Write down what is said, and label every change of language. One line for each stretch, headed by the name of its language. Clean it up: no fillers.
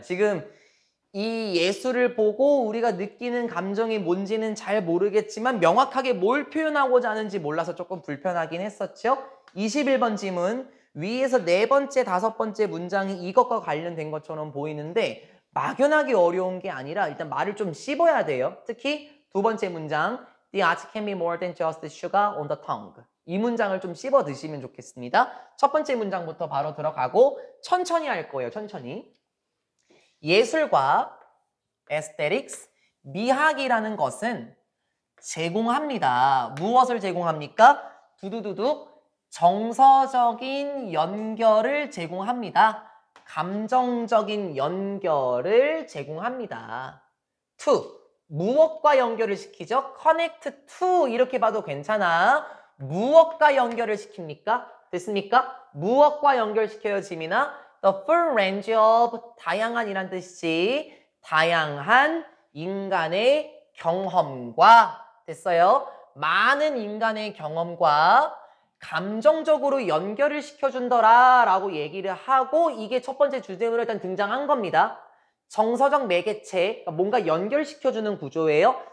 Korean: 지금 이 예술을 보고 우리가 느끼는 감정이 뭔지는 잘 모르겠지만 명확하게 뭘 표현하고자 하는지 몰라서 조금 불편하긴 했었죠. 21번 지문 위에서 네 번째, 다섯 번째 문장이 이것과 관련된 것처럼 보이는데 막연하게 어려운 게 아니라 일단 말을 좀 씹어야 돼요. 특히 두 번째 문장
English: The art can be more than just sugar on the tongue.
Korean: 이 문장을 좀 씹어 드시면 좋겠습니다. 첫 번째 문장부터 바로 들어가고 천천히 할 거예요. 천천히. 예술과 aesthetics, 미학이라는 것은 제공합니다. 무엇을 제공합니까? 두두두두 정서적인 연결을 제공합니다. 감정적인 연결을 제공합니다. to, 무엇과 연결을 시키죠? connect to 이렇게 봐도 괜찮아. 무엇과 연결을 시킵니까? 됐습니까? 무엇과 연결시켜요, 지민아?
English: The full range of
Korean: 다양한이란 뜻이지. 다양한 인간의 경험과 됐어요? 많은 인간의 경험과 감정적으로 연결을 시켜준더라 라고 얘기를 하고 이게 첫 번째 주제로 일단 등장한 겁니다. 정서적 매개체, 그러니까 뭔가 연결시켜주는 구조예요.